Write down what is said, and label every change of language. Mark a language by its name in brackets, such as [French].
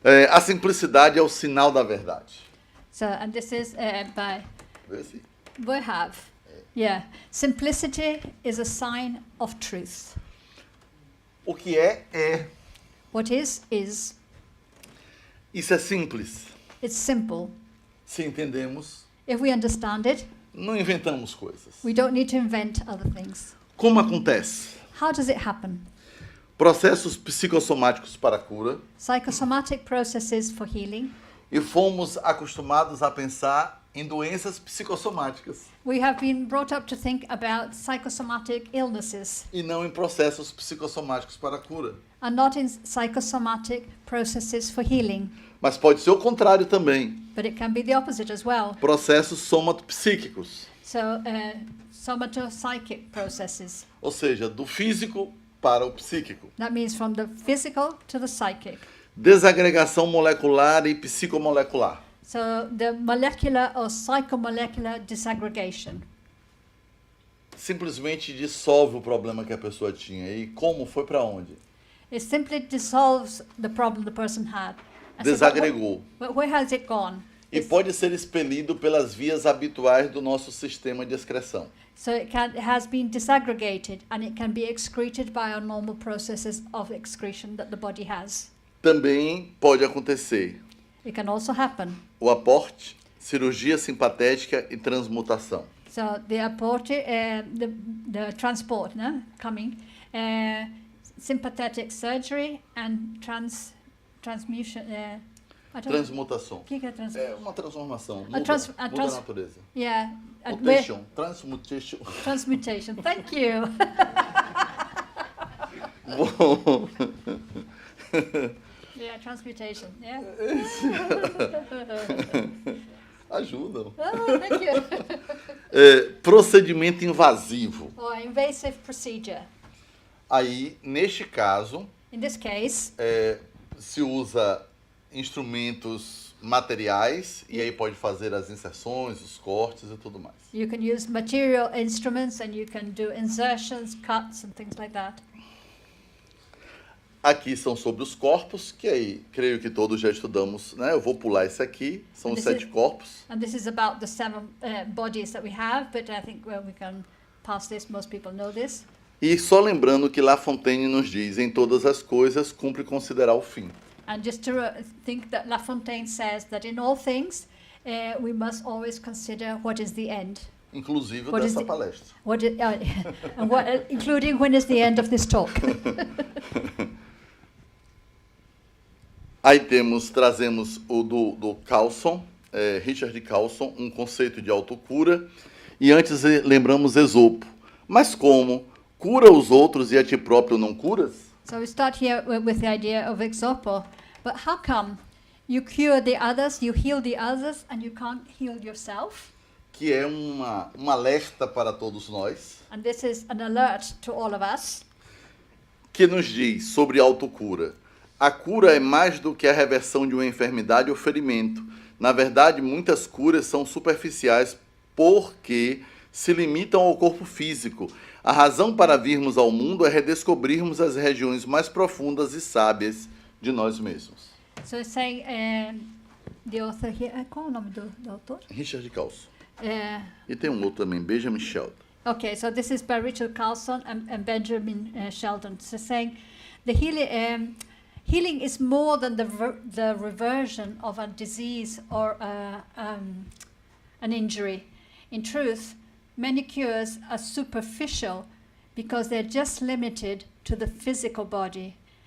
[Portuguese] A simplicidade é o sinal da verdade. [English] So, and this is by [Portuguese] Vê se- [English] Boerhaave. Yeah. Simplicity is a sign of truth. [Portuguese] O que é, é. [English] What is. [Portuguese] Isso é simples. [English] It's simple. [Portuguese] Se entendemos, [English] If we understand it, [Portuguese] não inventamos coisas. [English] we don't need to invent other things. [Portuguese] Como acontece? [English] How does it happen? [Portuguese] Processos psicossomáticos para a cura, [English] Psychosomatic processes for healing. [Portuguese] e fomos acostumados a pensar em doenças psicossomáticas [English] We have been brought up to think about psychosomatic illnesses [Portuguese] e não em processos psicossomáticos para a cura. [English] and not in psychosomatic processes for healing. [Portuguese] Mas pode ser o contrário também. [English] But it can be the opposite as well. [Portuguese] Processos somatopsíquicos, [English] So, somatopsychic processes. [Portuguese] ou seja, do físico para o psíquico. [English] That means from the physical to the psychic. [Portuguese] Desagregação molecular e psicomolecular. [English] So, the molecular or psychomolecular disaggregation. [Portuguese] Simplesmente dissolve o problema que a pessoa tinha. E como foi para onde? [English] It simply dissolves the problem the person had. And so, [Portuguese] Desagregou. [English] but where has it gone? [Portuguese] E pode ser expelido pelas vias habituais do nosso sistema de excreção. [English] So it has been disaggregated and it can be excreted by our normal processes of excretion that the body has. [Portuguese] Também pode acontecer [English] It can also happen. [Portuguese] o aporte, cirurgia simpatética e transmutação. [English] So the apport, the transport, no, coming, sympathetic surgery and transmutation, [Portuguese] Transmutação. O que é É uma transformação. A Muda, trans- a muda trans- a natureza. [English] Yeah. Mutation. Transmutation. Transmutation. Thank you. [Portuguese] Bom. [English] Yeah, transmutation. Yeah. [Portuguese] Ajudam. [English] Oh, thank you. [Portuguese] Procedimento invasivo. [English] Or invasive procedure. [Portuguese] Aí, neste caso, [English] In this case, [Portuguese] se usa instrumentos materiais e aí pode fazer as inserções, os cortes e tudo mais. [English] you can use material instruments and you can do insertions, cuts, and things like that. [Portuguese] Aqui são sobre os corpos, que aí creio que todos já estudamos, né? Eu vou pular esse aqui, são os [English] This 7 is- [Portuguese] corpos. [English] And this is about the 7 bodies that we have, but I think we can pass this. Most people know this. [Portuguese] E só lembrando que La Fontaine nos diz, em todas as coisas cumpre considerar o fim. [English] And just to think that La Fontaine says that in all things, we must always consider what is the end. [Portuguese] Inclusive [English] What is [Portuguese] dessa [English] the- [Portuguese] palestra. [English] What is, and what, including when is the end of this talk. [Portuguese] Aí trazemos o do Carlson, Richard Carlson, um conceito de autocura. E antes lembramos Esopo. Mas como? Cura os outros e a ti próprio não curas? [English] So we start here with the idea of exopo. But how come you cure the others, you heal the others, and you can't heal yourself? [Portuguese] Que é um alerta para todos nós, [English] And this is an alert to all of us. [Portuguese] que nos diz sobre autocura. A cura é mais do que a reversão de uma enfermidade ou ferimento. Na verdade, muitas curas são superficiais porque se limitam ao corpo físico. A razão para virmos ao mundo é redescobrirmos as regiões mais profundas e sábias de nós mesmos. [English] So it's saying, the author here, [Portuguese] qual é o nome do autor? [English] Richard Carlson. Uh, [Portuguese] E tem um outro também, Benjamin Sheldon. [English] Okay, so this is by Richard Carlson and Benjamin Sheldon. So saying the healing is more than the reversion of a disease or an injury. In truth, many cures are superficial because they're just limited to the physical body.